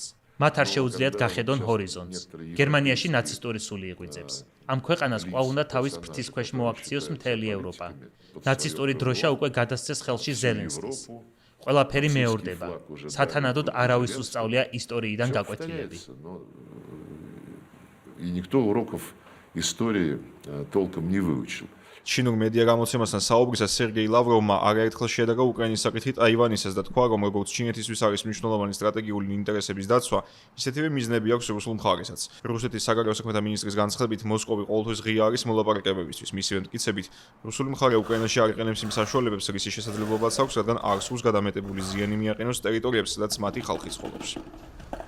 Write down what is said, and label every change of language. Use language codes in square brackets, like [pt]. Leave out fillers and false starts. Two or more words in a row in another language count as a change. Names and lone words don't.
[ka] მათ არ შეუძლიათ გახედონ ჰორიზონტს. გერმანიაში ნაცისტური სული იღვიძებს. ამ ქვეყანას კვლავ უნდა თავის ფრთის ქვეშ მოაქციოს მთელი ევროპა. ნაცისტური დროშა უკვე გადასცეს ხელში ზელენსკის. ყველაფერი მეორდება. სათანადოდ არავის უსწავლია ისტორიიდან გაკვეთილები. [ru] И никто уроков истории толком не выучил. [ka] ჩინურ მედია გამოცემასთან საუბრისას სერგეი ლავროვმა არაერთხელ შეადაგა უკრაინის საკითხით აივანისას და თქვა, რომ როგორც ჩინეთისთვის არის მნიშვნელოვანი სტრატეგიული ინტერესების დაცვა, ისეთივე მიზნები აქვს რუსულ მხარესაც. რუსეთის საგარეო საქმეთა მინისტრის განცხადებით, მოსკოვი ყოველთვის ღია არის მოლაპარაკებებისთვის. მისივე მტკიცებით, რუსული მხარე უკრაინაში არ იყენებს იმ საშუალებებს, რისი შესაძლებლობაც აქვს, რადგან არ სურს გადამეტებული ზიანი მიაყენოს ტერიტორიებს, სადაც მათი ხალხი ცხოვრობს.